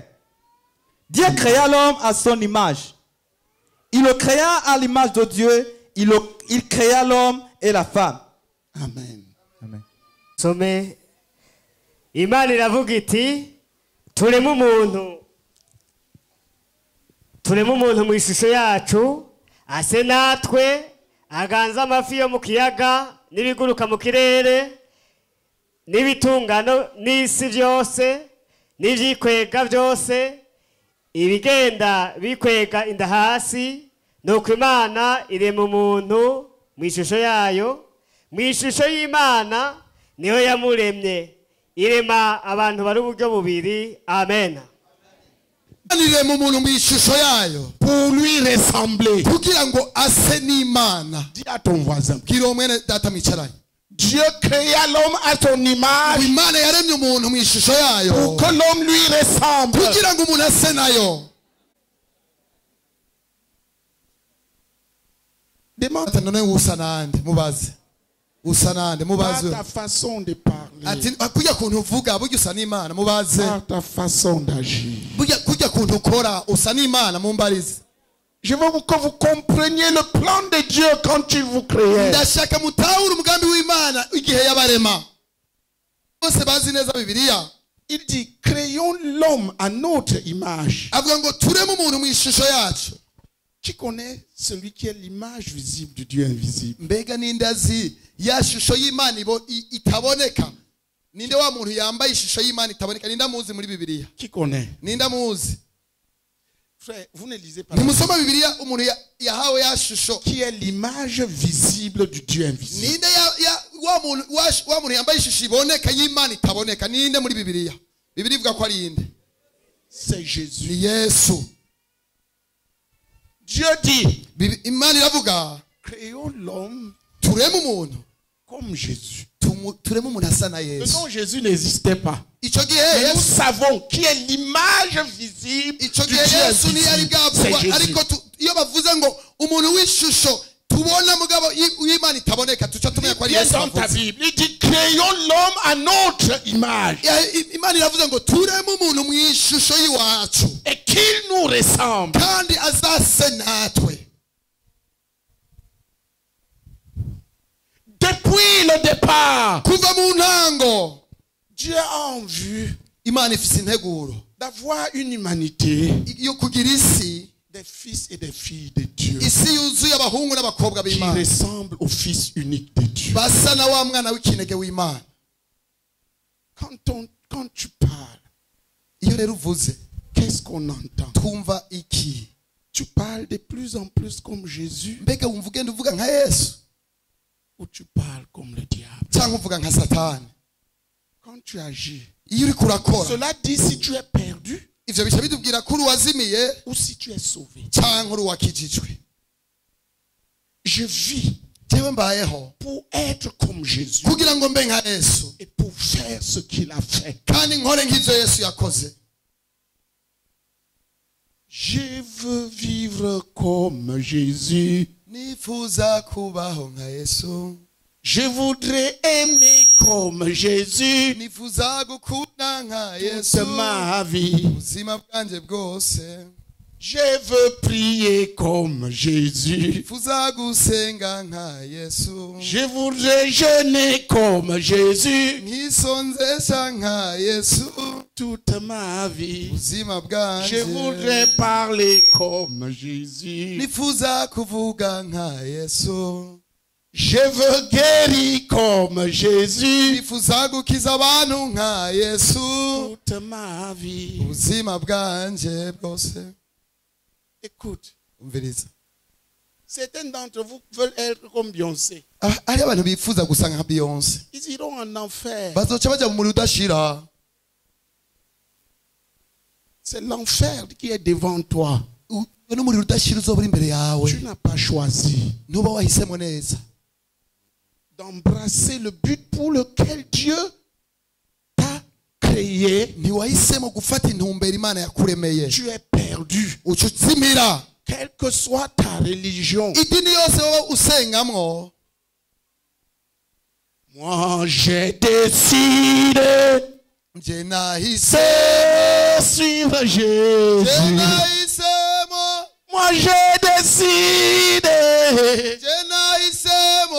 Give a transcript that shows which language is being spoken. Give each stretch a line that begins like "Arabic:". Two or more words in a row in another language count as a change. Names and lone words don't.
French: Dieu créa l'homme à son image. Il le créa à l'image de Dieu, il créa l'homme et la femme. Amen. Amen.
Rundi: some imana iravuga iti tureme umuntu mu ishusho yacu ase natwe aganza amafi yo mu kiyaga n'ibiguruka mu kirere n'ibitungano n'isi byose n'ibyikwega byose ibigenda bikwega inda hasi nuko imana irema umuntu mu ishusho yayo mu ishusho y'imana niyo yamuremye irema abantu bari uburyo bubiri amen irema umuntu mu ishusho yayo
French: Pour lui ressembler.
Rundi: kugira ngo ase n'imana
French: Dis à ton voisin.
Rundi: bwira uwo mwene data mwicaranye
French: Dieu créa l'homme à son image
Rundi: imana yaremye umuntu mu ishusho yayo
French: pour que l'homme lui ressemble.
Rundi: kugira ngo umuntu ase nayo
French: Demande
Rundi: ati none usa nande mubaze usa nande
French: par
Rundi: mubaze
French: ta façon de parler,
Rundi: ati kujya kuntu uvuga burya usa n'imana mubaze
French: par ta façon d'agir.
Rundi: kujya kuntu ukora usa n'imana mumbarize
French: Je veux que vous compreniez le plan de Dieu quand il vous créait.
Rundi: ndashaka mutahura umugambi w'imana igihe yabarema bose bazi neza bibiliya
French: Il dit, créons l'homme à notre image.
Rundi: avuga ngo tureme umuntu mu ishusho yacu
French: Qui connaît celui qui est l'image visible du Dieu invisible?
Rundi: mbega ninde azi ya shusho y'imana itaboneka ninde wa muntu yambaye ishusho y'imana itaboneka ninde amuzi muri bibiliya
French: Qui connaît?
Rundi: ninde amuzi
French: Frère, vous ne lisez pas.
Rundi: ntimusoma bibiliya umuntu yahawe ya shusho
French: Qui est l'image visible du Dieu invisible?
Rundi: ninde wa muntu yambaye ishusho iboneka y'imana itaboneka ninde muri bibiliya bibiliya ivuga ko ari inde
French: C'est Jésus.
Rundi: ni yesu
French: Dieu dit,
Rundi: imana iravuga
French: créons l'homme
Rundi: tureme umuntu
French: comme Jésus.
Rundi: tureme umuntu asa na Yesu.
French: Non, Jésus n'existait pas.
Rundi: Ico gihe
French: Mais nous
Rundi: Yesu
French: savons qui est l'image visible
Rundi: ico
French: du
Rundi: gihe
French: Dieu
Rundi: Yesu ni yari
French: invisible.
Rundi: bwavugwa
French: C'est
Rundi: ariko
French: Jésus.
Rundi: iyo bavuze ngo umuntu w'ishusho tubona mugabo w'Imana itaboneka tuca tumenya ko ari
French: Bien
Rundi: Yesu
French: dans ta
Rundi: bavuze.
French: Bible, il dit créons l'homme à notre image
Rundi: Imana iravuze ngo tureme umuntu mu ishusho y'iwacu
French: et qu'il nous ressemble.
Rundi: kandi azase natwe.
French: Depuis le départ,
Rundi: Kuva mu ntango
French: Dieu a en vue
Rundi: Imana ifise integuro
French: d'avoir une humanité
Rundi: yo kugira isi
French: des fils et des filles de Dieu
Rundi: isi yuzuye abahungu n'abakobwa
French: qui
Rundi: b'Imana
French: ressemblent au Fils unique de Dieu.
Rundi: basa na wa mwana w'ikinege w'Imana.
French: Quand tu parles,
Rundi: Iyo rero uvuze
French: qu'est-ce qu'on entend?
Rundi: twumva iki?
French: Tu parles de plus en plus comme Jésus
Rundi: Mbega wumva ugenda uvuga nka Yesu
French: ou tu parles comme le diable?
Rundi: cyangwa uvuga nka Satani?
French: Quand tu agis,
Rundi: Iyo uriko urakora
French: cela dit si tu es perdu
Rundi: ivyo bica bitubwira ko uri uwazimiye
French: ou si tu es sauvé.
Rundi: cyangwa uri uwakijijwe.
French: Je vis
Rundi: Jewe mbayeho
French: pour être comme Jésus
Rundi: kugira ngo mbe nka Yesu
French: et pour faire ce qu'il a fait.
Rundi: kandi nkore nk'ivyo Yesu yakoze.
French: Je veux vivre comme Jésus.
Rundi: Nifuza kubaho nka Yesu.
French: Je voudrais aimer comme Jésus
Rundi: Nifuza gukunda nka
French: toute
Rundi: Yesu
French: ma vie.
Rundi: ubuzima bwanje bwose.
French: Je veux prier comme Jésus.
Rundi: Nifuza gusenga nka Yesu.
French: Je voudrais jeûner comme Jésus
Rundi: Nkisonzesha nka Yesu
French: toute ma vie.
Rundi: ubuzima
French: Je
Rundi: bwanje.
French: voudrais parler comme Jésus.
Rundi: Nifuza kuvuga nka Yesu.
French: Je veux guérir comme Jésus
Rundi: Nifuza gukiza abantu nka Yesu
French: toute ma vie.
Rundi: ubuzima bwanje bwose.
French: Écoute,
Rundi: Umviriza.
French: certains d'entre vous veulent être comme Beyoncé.
Rundi: Hari abantu bifuza gusa nka Beyonce.
French: Ils iront en enfer.
Rundi: Bazoca baja mu muriro udashira.
French: C'est l'enfer qui est devant toi.
Rundi: N'umuriro udashira uzoba uri imbere yawe.
French: Tu n'as pas choisi
Rundi: Nuba wahisemo neza
French: d'embrasser le but pour lequel Dieu t'a créé.
Rundi: ntiwahisemo gufata intumbero Imana yakuremeye.
French: Tu es perdu.
Rundi: Uca uzimira.
French: Quelle que soit ta religion.
Rundi: Idini yose wowe usengamwo.
French: Moi, j'ai décidé
Rundi: Nje nahise.
French: de suivre
Rundi: Nje
French: Jésus.
Rundi: nahisemo.
French: Moi, j'ai décidé
Rundi: Nje nahisemo.